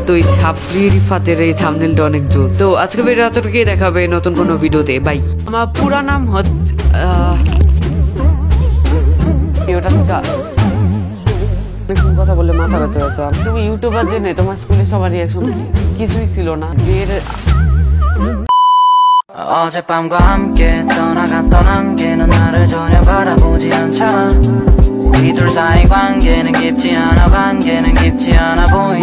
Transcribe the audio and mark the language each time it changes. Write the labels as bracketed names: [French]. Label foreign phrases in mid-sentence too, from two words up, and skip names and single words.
[Bangla] তো এই ছাপরি রিফাতের এই থাম্বনেলটা অনেক জোস। তো আজকে ভিডিও এতটুকুই, দেখাবে নতুন কোনো ভিডিওতে। বাই। আমার পুরা নাম হচ্ছে ওটা থেকে কথা বললে মাথা ব্যথা হয়েছে। তুমি ইউটিউবার জেনে তোমার স্কুলে সবার রিয়াকশন কি? কিছুই ছিল না। [Korean] 어젯밤과 함께 떠나갔던 안개는 나를 전혀 바라보지 않잖아. 우리 둘 사이 관계는 깊지 않아, 관계는 깊지 않아.